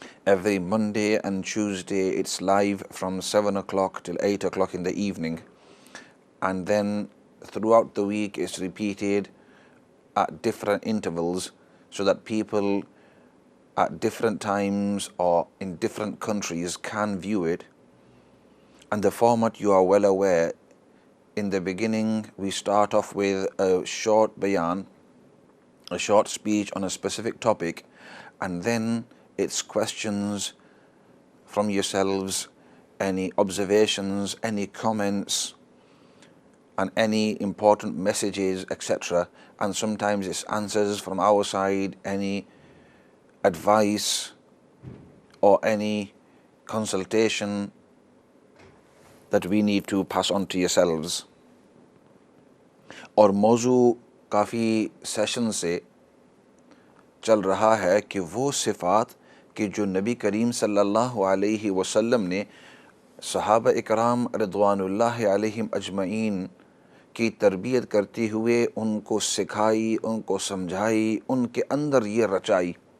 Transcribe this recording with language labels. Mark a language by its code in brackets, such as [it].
[en] every Monday and Tuesday it's live from 7 o'clock till 8 o'clock in the evening, and then throughout the week it's repeated at different intervals so that people at different times or in different countries can view it. And the format, you are well aware, in the beginning we start off with a short bayan, a short speech on a specific topic, and then it's questions from yourselves, any observations, any comments, and any important messages, etc. And sometimes it's answers from our side, any advice or any consultation that we need to pass on to yourselves. [ur] اور موضوع کافی session سے چل رہا ہے کہ وہ صفات کہ جو نبی کریم صلی اللہ علیہ وسلم نے صحابہ اکرام رضوان اللہ علیہم اجمعین کی تربیت کرتے ہوئے ان کو سکھائی، ان کو سمجھائی، ان کے اندر یہ رچائی،